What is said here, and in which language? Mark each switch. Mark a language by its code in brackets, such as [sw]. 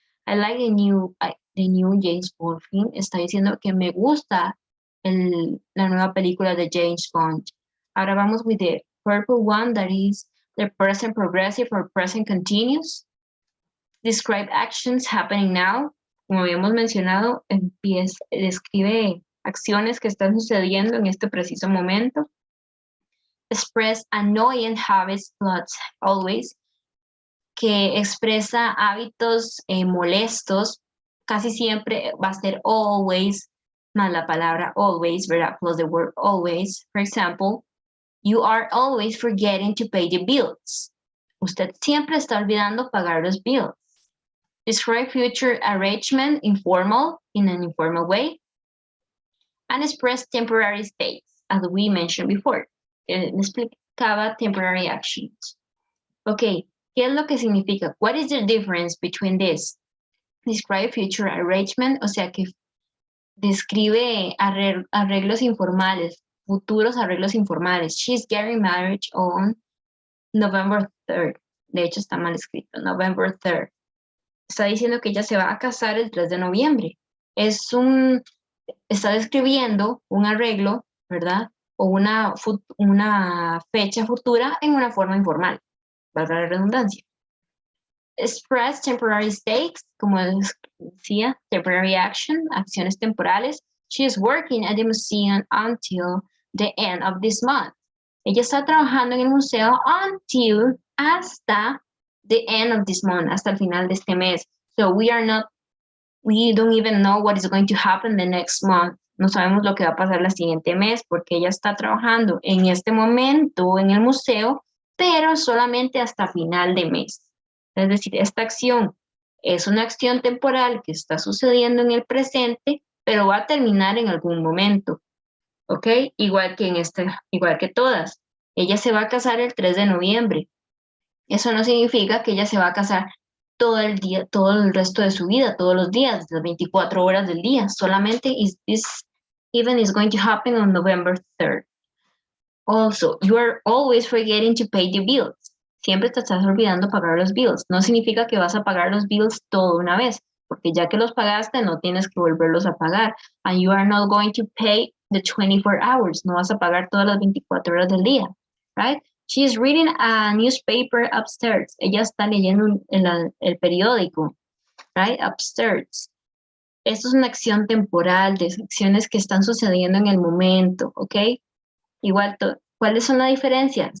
[en] I like the new James Bond film. [es] Está diciendo que me gusta la nueva película de James Bond. Ahora vamos [en] with the purple one, that is the present progressive or present continuous. Describe actions happening now. [es] Como habíamos mencionado, describe acciones que están sucediendo en este preciso momento. [en] Express annoying habits plots always, [es] que expresa hábitos molestos. Casi siempre va a ser always, más la palabra always, ¿verdad? [en] Plus the word always. For example, you are always forgetting to pay the bills. [es] Usted siempre está olvidando pagar los bills. [en] Describe future arrangement informal, in an informal way. And express temporary states, as we mentioned before. [es] Explicaba [en] temporary actions. [es] Ok, ¿qué es lo que significa? [en] What is the difference between this? Describe future arrangement, [es] o sea que describe arreglos informales, futuros arreglos informales. [en] She's getting married on November 3rd. [es] De hecho, está mal escrito, November 3rd. Está diciendo que ella se va a casar el 3 de noviembre. Está describiendo un arreglo, ¿verdad? O una fecha futura en una forma informal, valga la redundancia. [en] Express temporary states, [es] como decía, [en] temporary action, [es] acciones temporales. [en] She is working at the museum until the end of this month. [es] Ella está trabajando en el museo hasta [en] the end of this month, [es] hasta el final de este mes. [en] So we don't even know what is going to happen the next month. [es] No sabemos lo que va a pasar el siguiente mes porque ella está trabajando en este momento en el museo, pero solamente hasta final de mes. Es decir, esta acción Es una acción temporal que está sucediendo en el presente, pero va a terminar en algún momento. ¿Ok? Igual que todas. Ella se va a casar el 3 de noviembre. Eso no significa que ella se va a casar todo el día, todo el resto de su vida, todos los días, las 24 horas del día. Solamente [en] this event is going to happen on November 3rd. Also, you are always forgetting to pay the bills. [es] Siempre te estás olvidando pagar los bills. No significa que vas a pagar los bills todo una vez, porque ya que los pagaste, no tienes que volverlos a pagar. [en] And you are not going to pay the 24 hours. [es] No vas a pagar todas las 24 horas del día, [en] right? She is reading a newspaper upstairs. [es] Ella está leyendo el periódico, [en] right? Upstairs. [es] Esto es una acción temporal, de acciones que están sucediendo en el momento, ¿ok? Igual, ¿cuáles son las diferencias?